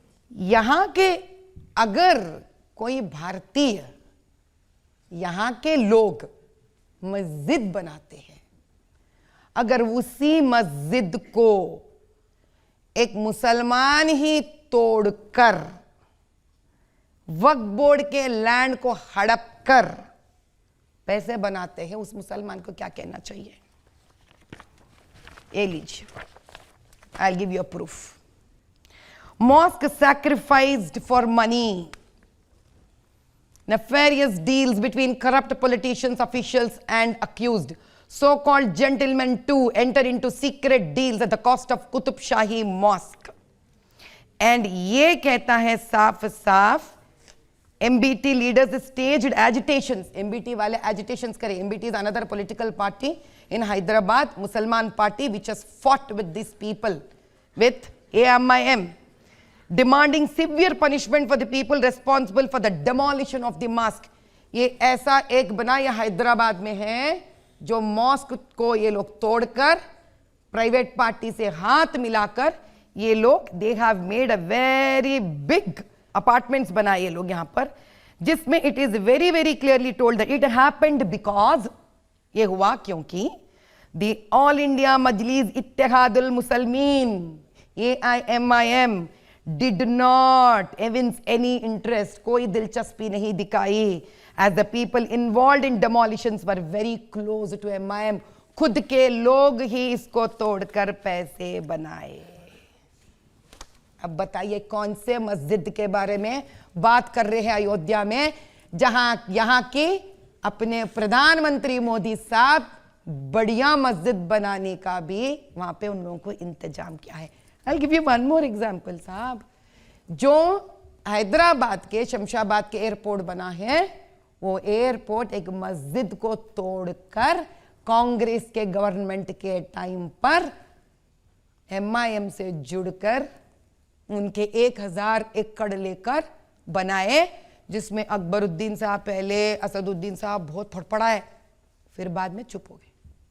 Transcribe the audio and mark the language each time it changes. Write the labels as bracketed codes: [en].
[hi] यहां के अगर कोई भारतीय, यहां के लोग मस्जिद बनाते हैं, अगर उसी मस्जिद को एक मुसलमान ही तोड़कर वक्फ बोर्ड के लैंड को हड़प कर पैसे बनाते हैं, उस मुसलमान को क्या कहना चाहिए? ये लीजिए, [en] I give you a proof. Mosque sacrificed for money. Nefarious deals between corrupt politicians, officials and accused. So-called gentlemen too enter into secret deals at the cost of Qutub Shahi Mosque. And [hi] ये कहता है साफ साफ, [en] MBT leaders staged agitations. [hi] MBT वाले agitations करे. [en] MBT is another political party in Hyderabad, Mussalman party which has fought with these people, with AMIM, demanding severe punishment for the people responsible for the demolition of the mosque. [hi] ये ऐसा एक बना, ये हैदराबाद में है, जो mask को ये लोग तोड़कर प्राइवेट पार्टी से हाथ मिलाकर ये लोग [en] they have made a very big apartments [hi] बनाए ये लोग यहाँ पर, जिसमें [en] it is very very clearly told that it happened because, [hi] ये हुआ क्योंकि [en] the all India Majlis Ittehadul Muslimeen AIMIM did not evince any interest, [hi] कोई दिलचस्पी नहीं दिखाई, [en] as the people involved in demolitions were very close to MIM. [hi] खुद के लोग ही इसको तोड़कर पैसे बनाए. अब बताइए कौन से मस्जिद के बारे में बात कर रहे हैं अयोध्या में, जहां यहां की अपने प्रधानमंत्री मोदी साहब बढ़िया मस्जिद बनाने का भी वहां पे उन लोगों को इंतजाम किया है. [en] I'll give you one more example साहब. [hi] जो हैदराबाद के शमशाबाद के एयरपोर्ट बना है, वो एयरपोर्ट एक मस्जिद को तोड़कर कांग्रेस के गवर्नमेंट के टाइम पर MIM से जुड़कर उनके 1000 एकड़ लेकर बनाए, जिसमें अकबरुद्दीन साहब पहले, असदुद्दीन साहब बहुत फड़फड़ाए, फिर बाद में चुप हो गए.